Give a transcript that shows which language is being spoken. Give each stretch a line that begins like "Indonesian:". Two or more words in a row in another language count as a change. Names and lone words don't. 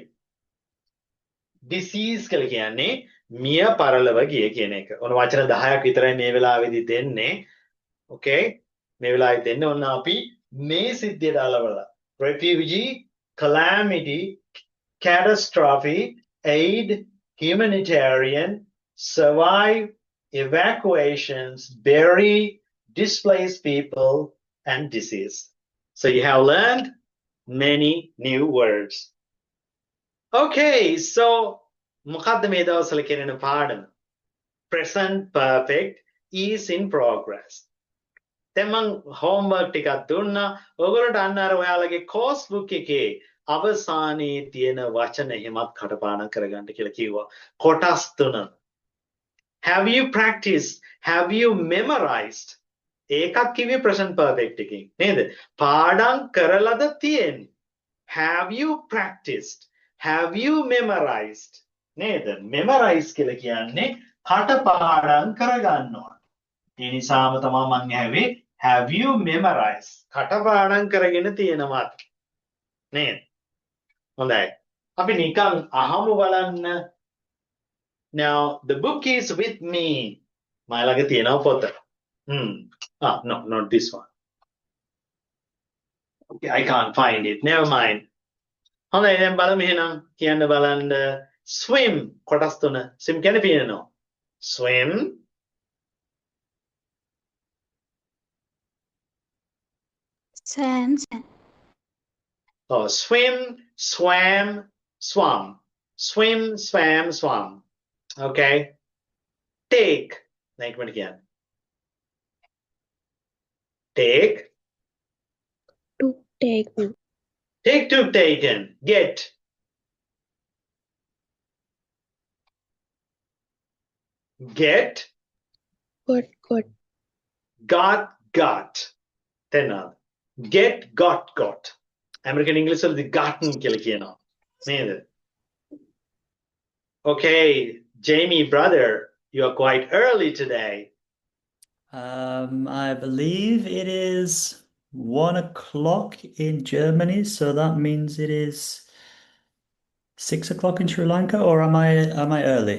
Sinhala: disease කියලා කියන්නේ මිය පරලව ගිය කියන එක. ඔන්න වචන 10ක් විතරයි මේ වෙලාවේදී දෙන්නේ. Okay? මේ වෙලාවේ දෙන්නේ ඔන්න අපි මේ සිද්ධියට අලවලා.
English: Refugee, calamity, catastrophe, aid, humanitarian, survive, evacuations, bury, displaced people, and disease. So you have learned many new words. Okay, so
Sinhala: මොකද්ද මේ දවස්වල කරන පාඩම?
English: Present perfect is in progress.
Sinhala: දැන් මම homework ටිකක් දුන්නා. ඔයගොල්ලන්ට අන්න අර ඔයාලගේ
English: course book
Sinhala: එකේ අවසානයේ තියෙන වචන එහෙමත් කටපාඩම් කරගන්න කියලා කිව්වා. කොටස් 3.
English: Have you practiced? Have you memorized?
Sinhala: ඒකක් කිව්වේ
English: present perfect
Sinhala: එකකින් නේද? පාඩම් කරලාද තියෙන්නේ?
English: Have you practiced? Have you memorized?
Sinhala: නේද? memorize කියලා කියන්නේ කටපාඩම් කරගන්නවා. ඒ නිසාම තමයි මම ඇහුවේ
English: have you memorized?
Sinhala: කටපාඩම් කරගෙන තියෙනවද? නේද? හොඳයි. අපි නිකන් අහමු බලන්න.
English: Now the book is with me.
Sinhala: මම ළඟ තියෙනවා පොත.
English: No, not this one. Okay, I can't find it. Never mind.
Sinhala: හොඳයි දැන් බලමු එහෙනම් කියන්න බලන්න swim කොටස් 3 swim කියන්නේ පිනනවා.
English: swim swam, swim, swam, swam. Swim, swam, swam. Okay. Take. Like what again? Take. took, take, Take, took, taken. Get. Get. got, Then get, got. American English will be gotten
Sinhala: කියලා කියනවා. නේද?
English: Okay, Jamie brother, you are quite early today. I believe it is 1 o'clock in Germany, so that means it is 6 o'clock in Sri Lanka, or am I early?